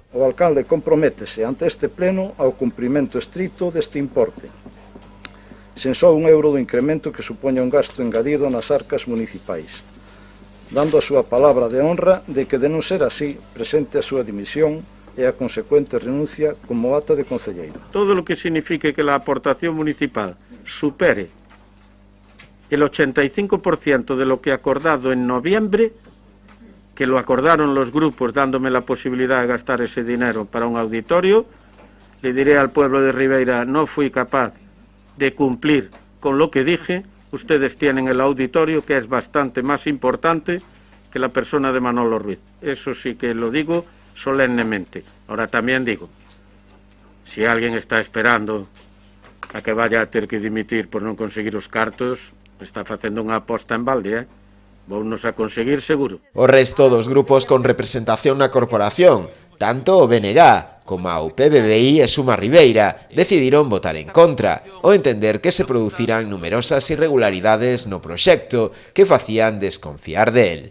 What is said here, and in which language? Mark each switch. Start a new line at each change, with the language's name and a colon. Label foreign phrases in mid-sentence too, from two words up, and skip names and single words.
Galician: O alcalde comprométese ante este pleno ao cumprimento estrito deste importe, sen só un euro do incremento que supoña un gasto engadido nas arcas municipais, dando a súa palabra de honra de que, de non ser así, presente a súa dimisión e a consecuente renuncia como ata de concelleiro.
Spanish: Todo lo que signifique que la aportación municipal supere el 85% de lo que acordado en noviembre, que lo acordaron los grupos dándome la posibilidad de gastar ese dinero para un auditorio, le diré al pueblo de Ribeira, no fui capaz de cumplir con lo que dije, ustedes tienen el auditorio, que es bastante más importante que la persona de Manolo Ruiz. Eso sí que lo digo solemnemente. Ahora también digo, si alguien está esperando a que vaya a
Galician: ter que dimitir por non conseguir os cartos, está facendo unha aposta en balde, vounos a conseguir seguro. O resto dos grupos con representación na corporación, tanto o BNG como a UPBBI e Suma Ribeira, decidiron votar en contra, ao entender que se produciran numerosas irregularidades no proxecto que facían desconfiar del.